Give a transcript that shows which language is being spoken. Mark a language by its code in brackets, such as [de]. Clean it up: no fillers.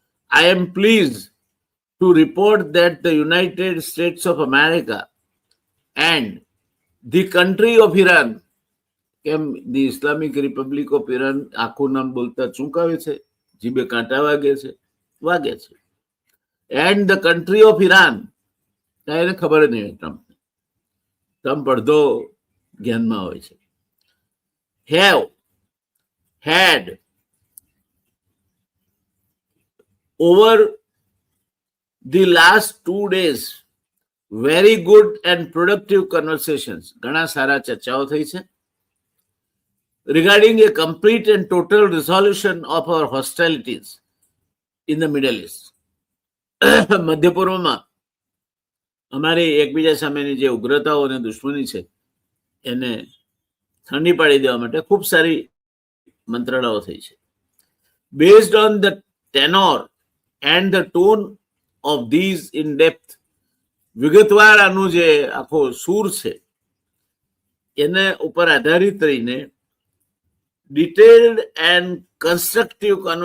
[en] I am please to report that the United States of America and the country of Iran, [gu] કેમ the Islamic Republic of Iran આખું નામ બોલતા ચૂંકાવે છે, જીભે કાંટા વાગે છે. [en] and the country of Iran, [gu] એને ખબર જ નહીં. ટ્રમ્પ અડધો જ્ઞાનમાં હોય છે. [en] have had over the last 2 days very good and productive conversations, [gu] ઘણા સારા ચર્ચાઓ થઈ છે [en] regarding a complete and total resolution of our hostilities in the Middle East. [gu] મધ્ય પૂર્વમાં અમારી એકબીજા સામેની જે ઉગ્રતાઓ અને દુશ્મની છે એને ઠંડી પાડી દેવા માટે ખૂબ સારી મંત્રણાઓ થઈ છે. [en] based on the tenor and the tone of these in depth, [gu] વિગતવાર આનું જે આખો સૂર છે એને ઉપર આધારિત રહીને [en] detailed and constructive